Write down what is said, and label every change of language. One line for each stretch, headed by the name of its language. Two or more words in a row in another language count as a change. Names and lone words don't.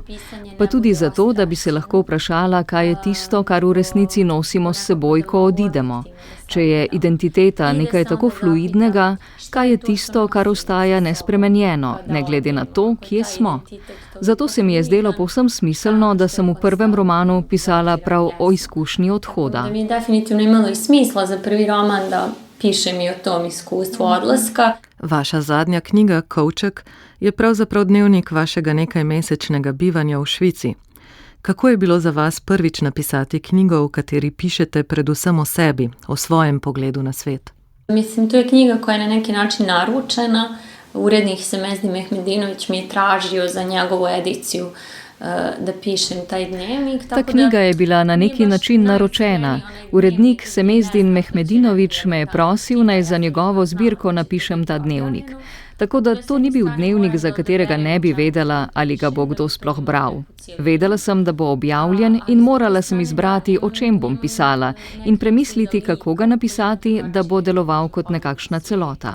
Slovenian: Pa tudi zato, da bi se lahko vprašala, kaj je tisto, kar v resnici nosimo s seboj, ko odidemo. Če je identiteta nekaj tako fluidnega, kaj je tisto, kar ostaja nespremenjeno, ne glede na to, kje smo. Zato se mi je zdelo povsem smiselno, da sem v prvem romanu pisala prav o izkušnji odhoda.
Bosnian: Da mi je definitivno imalo i smisla za prvi roman da pišem i o tom iskustvu odlaska.
Slovenian: Vaša zadnja knjiga, Kovček, je pravzaprav dnevnik vašega nekajmesečnega bivanja v Švici. Kako je bilo za vas prvič napisati knjigo, v kateri pišete predvsem o sebi, o svojem pogledu na svet?
Bosnian: Mislim, to je knjiga koja je na neki način naručena. Urednik Semezdi Mehmedinović mi je tražio za njegovu ediciju da pišem taj dnevnik.
Slovenian: Ta knjiga je bila na neki način naročena. Urednik Semezdin Mehmedinović me je prosil, naj za njegovo zbirko napišem ta dnevnik. Tako da to ni bil dnevnik, za katerega ne bi vedela, ali ga bo kdo sploh bral. Vedela sem, da bo objavljen in morala sem izbrati, o čem bom pisala in premisliti, kako ga napisati, da bo deloval kot nekakšna celota.